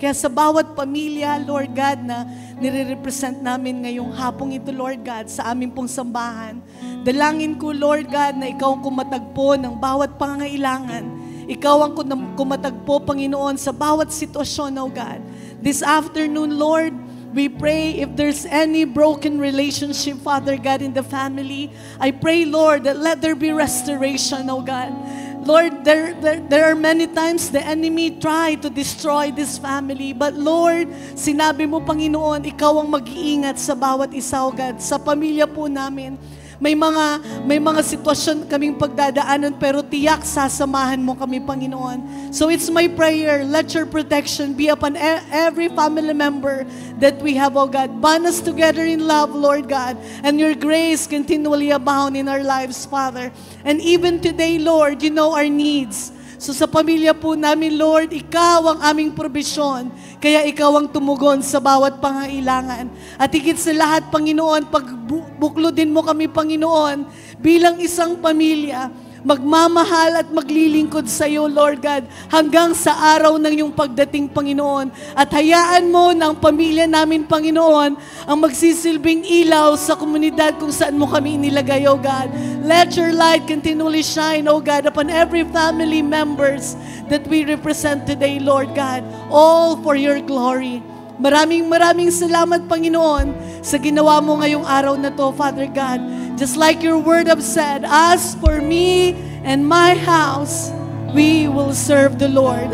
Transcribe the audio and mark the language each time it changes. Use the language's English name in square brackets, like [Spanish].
[Filipino] Kaya sa bawat pamilya, Lord God, na nire-represent namin ngayong hapong ito, Lord God, sa aming pong sambahan, dalangin ko, Lord God, na ikaw ang kumatagpo ng bawat pangangailangan. Ikaw ang kumatagpo, Panginoon, sa bawat sitwasyon, oh God. [English] This afternoon, Lord, we pray if there's any broken relationship, Father God, in the family, I pray, Lord, that let there be restoration, oh God. Lord, there are many times the enemy tried to destroy this family. [Filipino] But Lord, sinabi mo, Panginoon, ikaw ang mag-iingat sa bawat isa, oh God, sa pamilya po namin. May mga sitwasyon kaming pagdadaanan, pero tiyak sasamahan mo kami, Panginoon. [English] So it's my prayer, let your protection be upon every family member that we have, oh God. Bond us together in love, Lord God, and your grace continually abound in our lives, Father. And even today, Lord, you know our needs. [Filipino] So sa pamilya po namin, Lord, Ikaw ang aming probisyon. Kaya Ikaw ang tumugon sa bawat pangailangan. At higit sa lahat, Panginoon, pagbuklodin mo kami, Panginoon, bilang isang pamilya, magmamahal at maglilingkod sa iyo, Lord God, hanggang sa araw ng iyong pagdating, Panginoon. At hayaan mo ng pamilya namin, Panginoon, ang magsisilbing ilaw sa komunidad kung saan mo kami inilagay, O God. [English] Let your light continually shine, O God, upon every family members that we represent today, Lord God, all for your glory. [Filipino] Maraming salamat, Panginoon, sa ginawa mo ngayong araw na to, Father God. [English] Just like your word have said, as for me and my house, we will serve the Lord.